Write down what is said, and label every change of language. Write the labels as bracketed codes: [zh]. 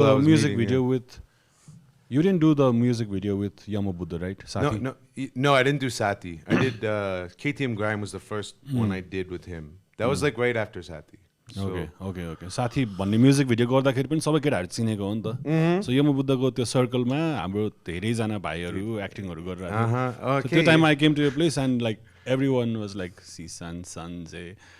[en] The music video with you didn't do the music video with Yamabuddha, right? Sati? No, I didn't do Sati. I did KTM Grime was the first one I did with him. That was like right after Sati. So. Okay. [ne] Sathi भन्ने music video गर्दाखेरि पनि सबै केटाहरू चिनेको हो नि त. So यमबुद्धको त्यो सर्कलमा हाम्रो धेरैजना भाइहरू एक्टिङहरू गरिरहेको थियो. त्यो टाइममा [en] I came to your place and like everyone was like Sisan Sanjay.